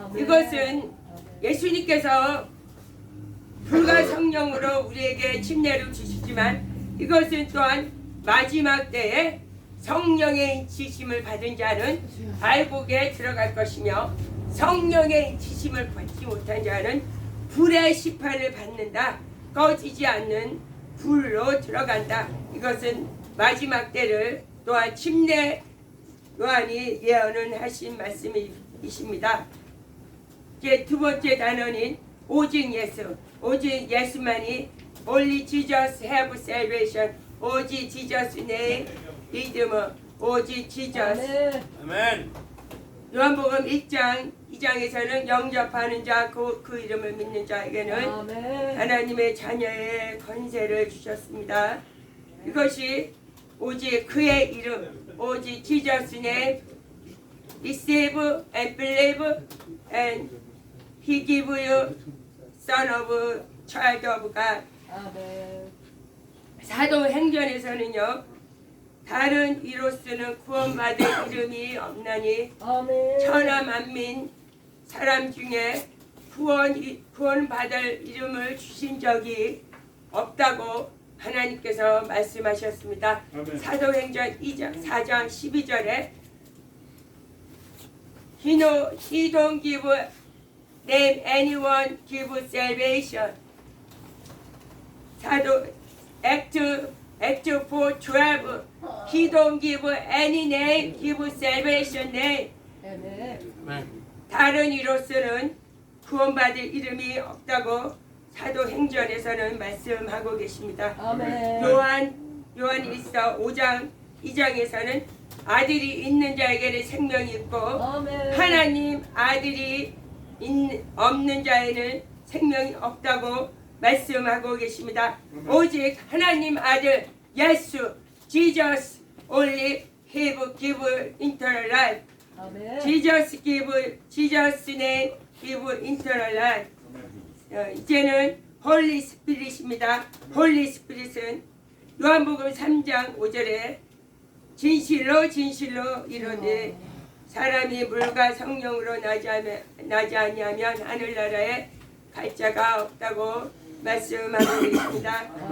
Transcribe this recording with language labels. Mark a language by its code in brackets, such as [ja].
[ko] 이것은 예수님께서 불과 성령으로 우리에게 침례를 주시지만 이것은 또한 마지막 때에 성령의 인치심을 받은 자는 알곡에 들어갈 것이며 성령의 인치심을 받지 못한 자는 불의 시판을 받는다. 꺼지지 않는 불로 들어간다. 이것은 마지막 때를 또한 침례 요한이 예언을 하신 말씀이십니다. 이제 두 번째 단어는 오직 예수. 오직 예수만이 [en] Only Jesus have salvation. [ko] 오직 지저스 내 믿음은 오직 지저스. 아멘. 요한복음 1장 2장에서는 영접하는 자 그 이름을 믿는 자에게는 하나님의 자녀의 권세를 주셨습니다. 이것이 오직 그의 이름 오직 [en] Jesus name receive and believe and he give you son of child of God. [ko] 사도행전에서는요 다른 이로서는 구원받을 이름이 없나니 천하 만민 사람 중에 구원받을 이름을 주신 적이 없다고 하나님께서 말씀하셨습니다. 아멘. 사도행전 4장 12절에 [en] He don't give name anyone give salvation. 사도 Act 4:12 He don't give any name give salvation name. [ko] 다른 이로서는 구원받을 이름이 없다고 사도행전에서는 말씀하고 계십니다. 요한 1서 5장 2장에서는 아들이 있는 자에게는 생명이 있고 아멘. 하나님 아들이 없는 자에는 생명이 없다고 말씀하고 계십니다. 오직 하나님 아들 예수 [en] Jesus only have give eternal life. [ko] 아멘. [en] Jesus name give eternal life. [ko] 이제는 홀리 스피릿입니다. 홀리 스피릿은 요한복음 3장 5절에 진실로 진실로 이르되 사람이 물과 성령으로 나지 아니하면 하늘나라에 갈 자가 없다고 말씀하고 계십니다.